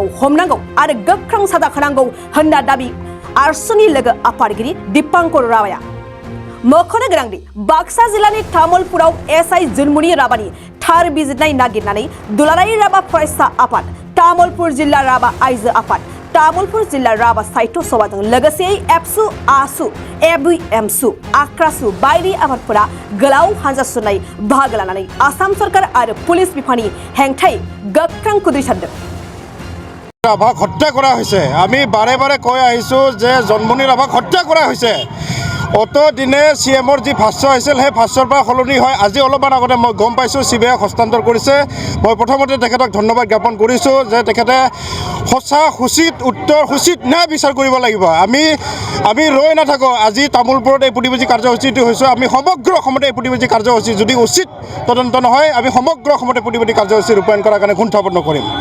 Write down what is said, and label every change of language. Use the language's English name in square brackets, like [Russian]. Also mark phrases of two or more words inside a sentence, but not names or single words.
[Bodo] हमनांगौ आरो गोख्रों साजा होनांगौ होनना दाबि आरसुनि लोगो आफादगिरि दीपांकर राभाया मख'नो गोनांदि बाक्सा जिल्लानि तामुलपुराव एसआई जन्मनि राभानि थार बिजिरनाय नागिरनानै दुलाराय राभा फरायसा आफाद तामुलपुर जिल्ला राभा आइजो आफाद तामुलपुर जिल्ला राभा साहित्य सभाजों लोगोसे एबसु आसु एबुएमसु आक्रासु बायदि आफादफोरा गोलाव हानजा सुरनाय बाहागो लानानै आसाम सरकार आरो पुलिस बिफाननि हेंथायै गोख्रों खुद्रिसारदों [Assamese] ৰাভাক হত্যা কৰা হৈছে আমি বাৰে বাৰে কৈ আহিছো যে জন্মনি ৰাভাক হত্যা কৰা হৈছে অত দিনে সিএমৰ যি ভাষ্য হৈছিল সেই ভাষ্যৰ পৰা সলনি হয় আজি অলপমান আগতে মই গম পাইছোঁ চিবিআইক হস্তান্তৰ কৰিছে মই প্ৰথমতে তেখেতক ধন্যবাদ জ্ঞাপন কৰিছোঁ যে তেখেতে সঁচা উচিত উত্তৰ উচিত ন্যায় বিচাৰ কৰিব লাগিব আমি ৰৈ নাথাকোঁ আজি তামুলপুৰত এই প্ৰতিবাদী কাৰ্যসূচীটো হৈছে আমি সমগ্ৰ অসমতে এই প্ৰতিবাদী কাৰ্যসূচী যদি উচিত তদন্ত নহয় আমি সমগ্ৰ অসমতে প্ৰতিবাদী কাৰ্যসূচী ৰূপায়ণ কৰাৰ কাৰণে গুণ্ঠাপন্ন কৰিম